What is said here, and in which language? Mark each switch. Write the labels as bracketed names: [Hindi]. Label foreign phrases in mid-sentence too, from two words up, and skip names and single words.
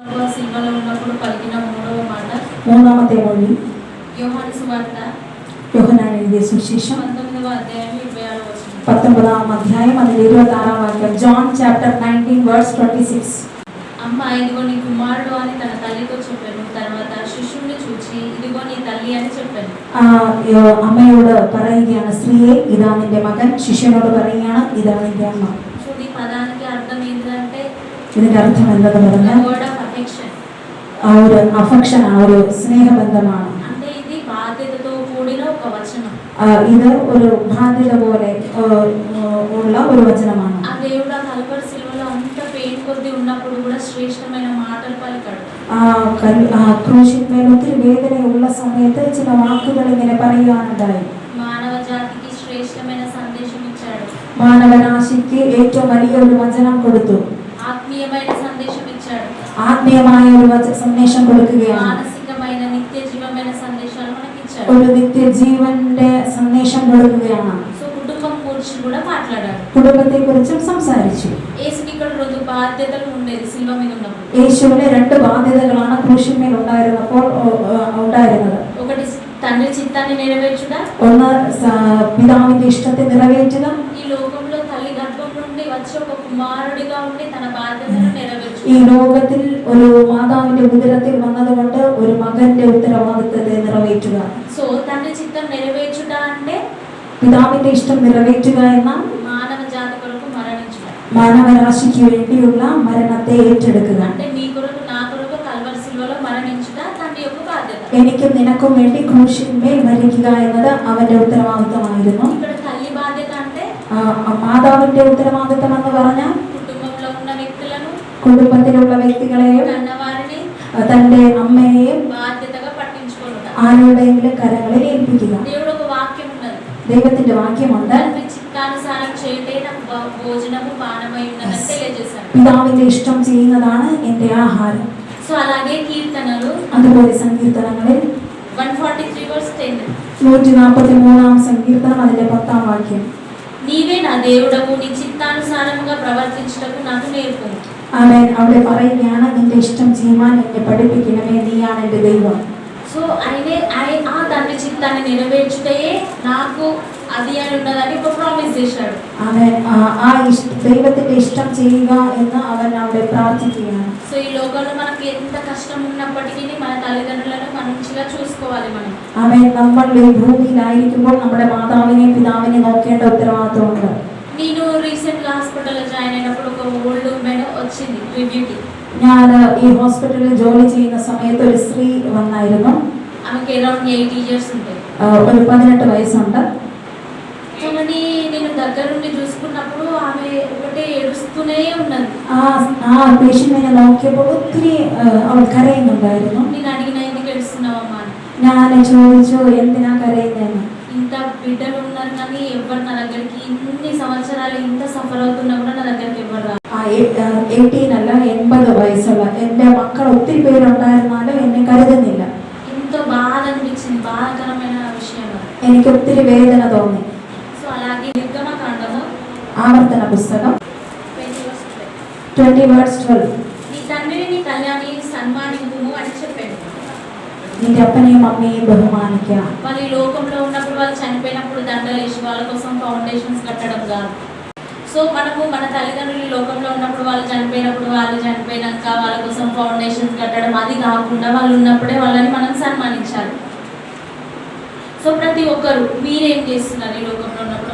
[Telugu] సిల్వలో ఉన్నప్పుడు పలికిన మూడవ మాట. [Malayalam] മൂന്നാമത്തെ മൊഴി [Telugu] యోహాను సువార్త [Malayalam] യോഹന്നാൻ എഴുതിയ സുവിശേഷം [Telugu] 19వ అధ్యాయం 26వ వచనం. [Malayalam] 19ാം അധ്യായം അതിന്റെ 26ാം വാക്യം. ജോൺ [English] chapter 19 verse 26. [Telugu] అమ్మ ఇదిగో నీ కుమారుడు అని తన తల్లితో చెప్పాను. తర్వాత శిష్యుని చూచి ఇదిగో నీ తల్లి అని చెప్పాను. [Malayalam] അമ്മയോട് പറയുകയാണ്, സ്ത്രീയെ ഇതാ നിന്റെ മകൻ. ശിഷ്യനോട് പറയുകയാണ്, ഇതാ നിന്റെ അമ്മ. [Telugu] సో ఈ పదానికి అర్థం ఏంటంటే [Malayalam] ഇതിന്റെ അർത്ഥം എന്തെന്ന് പറഞ്ഞാൽ [English] word of affection. [Malayalam] ആ ഒരു അഫെക്ഷൻ, ആ ഒരു സ്നേഹബന്ധമാണ്. [Telugu] అంటే ఇది బాధ్యతతో కూడిన ఒక వచనం. [Malayalam] ഇത് ഒരു ബാധ്യത പോലെ ഉള്ള ഒരു വചനമാണ്. [Telugu] ఆ దేవుడు ఆ కల్వరి సిలువలో అంత పెయిన్ కొద్ది ఉన్నప్పుడు కూడా శ్రేష్టమైన మాటలు పలికాడు. [Malayalam] ക്രൂശിന്മേൽ ഒത്തിരി വേദനയുള്ള സമയത്ത് ചില വാക്കുകൾ ഇങ്ങനെ പറയുവാനുണ്ടായി. [Telugu] మానవ జాతికి శ్రేష్టమైన సందేశం ఇచ్చాడు. [Malayalam] മാനവരാശിക്ക് ഏറ്റവും വലിയ ഒരു വചനം കൊടുത്തു. [Telugu] ఆత్మీయమైన సందేశం ఇచ్చాడు. [Malayalam] ആത്മീയമായ ഒരു സന്ദേശം കൊടുക്കുകയാണ്. [Telugu] మానసికమైన నిత్య జీవమైన సందేశాలు మనకి ఇచ్చాడు. [Malayalam] ഒരു നിത്യജീവന്റെ സന്ദേശം കൊടുക്കുകയാണ്. [Telugu] సో కుటుంబం గురించి కూడా మాట్లాడాడు. [Malayalam] കുടുംബത്തെ കുറിച്ചും സംസാരിച്ചു. [Telugu] యేసుకి ఇక్కడ రెండు బాధ్యతలు ఉండేది సిలువ మీద ఉన్నప్పుడు. [Malayalam] യേശുവിന് രണ്ട് ബാധ്യതകളാണ് ക്രൂശിന്മേൽ ഉണ്ടായിരുന്നപ്പോൾ ഉണ്ടായിരുന്നത്. [Telugu] ఒకటి తండ్రి చిత్తాన్ని నెరవేర్చుట, [Malayalam] ഒന്ന് പിതാവിന്റെ ഇഷ്ടത്തെ നിറവേറ്റുക. [Telugu] ఈ లోకంలో తల్లి గర్భం నుండి వచ్చే ఒక కుమారుడిగా ఉండి తన బాధ్యతను నెరవేర్చుట. [Malayalam] ഈ ലോകത്തിൽ ഒരു മാതാവിന്റെ ഉദരത്തിൽ വന്നതുകൊണ്ട് ഒരു മകന്റെ ഉത്തരവാദിത്തത്തെ നിറവേറ്റുക. [Telugu] సో తండ్రి చిత్తం నెరవేర్చుట అంటే [Malayalam] പിതാവിന്റെ ഇഷ്ടം നിറവേറ്റുക എന്ന [Telugu] మానవ జాతి కొరకు మరణించుట. [Malayalam] മാനവരാശിക്ക് വേണ്ടിയുള്ള മരണത്തെ ഏറ്റെടുക്കുക. [Telugu] అంటే నీ కొరకు నా కొరకు కల్వరి సిలువలో మరణించుట తండ్రి యొక్క బాధ్యత. [Malayalam] എനിക്കും നിനക്കും വേണ്ടി ക്രൂശിന്മേൽ മരിക്കുക എന്നത് അവന്റെ ഉത്തരവാദിത്തമായിരുന്നു. [Telugu] ఇక్కడ తల్లి బాధ్యత అంటే [Malayalam] മാതാവിന്റെ ഉത്തരവാദിത്തം എന്ന് പറഞ്ഞാൽ [Telugu] కుటుంబంలో ఉన్న వ్యక్తులను, [Malayalam] കുടുംബത്തിലുള്ള വ്യക്തികളെയും [Telugu] కన్నవారిని [Malayalam] തന്റെ അമ്മയെയും [Telugu] బాధ్యతగా పట్టించుకోవడం. [Malayalam] ആരുടെയെങ്കിലും കരങ്ങളിൽ ഏൽപ്പിക്കുക. [Telugu] దేవుడు ఒక వాక్యం ఉన్నది. [Malayalam] ദൈവത്തിന്റെ വാക്യമുണ്ട്, [Telugu] తండ్రి చిత్తానుసారం చేయుటే నాకు భోజనము పానమై ఉన్నదని తెలియజేశాడు. [Malayalam] പിതാവിന്റെ ഇഷ്ടം ചെയ്യുന്നതാണ് എന്റെ ആഹാരം. [Telugu] సో అలాగే కీర్తనలు അതുപോലെ സങ്കീർത്തനങ്ങളിൽ 143:10 [Malayalam] 143 സങ്കീർത്തനം അതിന്റെ 10ാം വാക്യം. [Telugu] నీవే నా దేవుడవు, నీ చిత్తానుసారముగా ప్రవర్తించుటకు నాకు నేర్పుము. [Malayalam] ആമേൻ. അവിടെ പറയുകയാണ്, നിന്റെ ഇഷ്ടം ചെയ്യുവാൻ എന്നെ പഠിപ്പിക്കണമേ, നീയാണ് എന്റെ ദൈവം. [Telugu] సో ఆ తండ్రి చిత్తాన్ని నెరవేర్చుటయే నాకు అది అని ఉన్నదని ఒక ప్రామిస్ చేశాడు. [Malayalam] ആമേൻ. ദൈവത്തിന്റെ ഇഷ്ടം ചെയ്യുക എന്ന് അവൻ അവിടെ പ്രാർത്ഥിക്കുകയാണ്. [Telugu] సో ఈ లోకంలో మనకి ఎంత కష్టం ఉన్నప్పటికీ మన తల్లిదండ్రులను మంచిగా చూసుకోవాలి మనం. [Malayalam] ആമേൻ. നമ്മൾ ഈ ഭൂമിയിലായിരിക്കുമ്പോൾ നമ്മുടെ മാതാവിനെയും പിതാവിനെയും നോക്കേണ്ട ഉത്തരവാദിത്വമുണ്ട്. [Telugu] నేను రీసెంట్ గా హాస్పిటల్లో జాయిన్ అయినప్పుడు ఒక [English] old woman [Telugu] వచ్చింది రివ్యూకి. [Malayalam] ഞാൻ ഈ ഹോസ്പിറ്റലിൽ ജോലി ചെയ്യുന്ന സമയത്ത് ഒരു സ്ത്രീ വന്നായിരുന്നു. [Telugu] ఆమెకి [English] around 80 years [Telugu] ఉంటాయి. [Malayalam] ഒരു 18 വയസ്സുണ്ട്. [Telugu] కానీ నేను దగ్గరుండి చూసుకున్నప్పుడు ఆమె ఒకటే ఏడుస్తూనే ఉన్నది. [Malayalam] ആ പേഷ്യന്റിനെ നോക്കിയപ്പോൾ ഒത്തിരി അവൾ കരയുന്നുണ്ടായിരുന്നു. [Telugu] నేను అడిగిన ఎందుకు ఏడుస్తున్నావమ్మా అని. [Malayalam] ഞാൻ ചോദിച്ചു, എന്തിനാ കരയുന്നതെന്ന്. [Telugu] ఇంత బిడ్డలు ఉన్నారు కానీ ఎవరు నా దగ్గరికి ఇన్ని సంవత్సరాలు ఇంత సఫర్ అవుతున్నా కూడా నా దగ్గరికి ఎవరు రారు. [Malayalam] 18 അല്ല 80 വയസ്സുള്ള എൻ്റെ മക്കൾ ഒത്തിരി പേരുണ്ടായിരുന്നാലും എന്നെ കരുതുന്നില്ല. [Telugu] ఎంతో బాధ అనిపించింది, బాధాకరమైన విషయం. [Malayalam] എനിക്ക് ഒത്തിരി വേദന തോന്നി. [Telugu] సో అలాగే నిర్గమకాండము [Malayalam] ആവർത്തന പുസ്തകം 20:12 [Telugu] నీ తండ్రిని నీ తల్లిని సన్మానింపుము అని చెప్పాడు. [Malayalam] നിന്റെ അപ്പനെയും അമ്മയെയും ബഹുമാനിക്കുക. [Telugu] వాళ్ళు ఈ లోకంలో ఉన్నప్పుడు వాళ్ళు చనిపోయినప్పుడు దండలు వేసి వాళ్ళ కోసం ఫౌండేషన్స్ కట్టడం కాదు. సో మనము మన తల్లిదండ్రులు ఈ లోకంలో ఉన్నప్పుడు వాళ్ళు చనిపోయినప్పుడు, వాళ్ళు చనిపోయినాక వాళ్ళ కోసం ఫౌండేషన్స్ కట్టడం అది కాకుండా వాళ్ళు ఉన్నప్పుడే వాళ్ళని మనం సన్మానించాలి. సో ప్రతి ఒక్కరు మీరేం చేస్తున్నారు ఈ లోకంలో ఉన్నప్పుడు?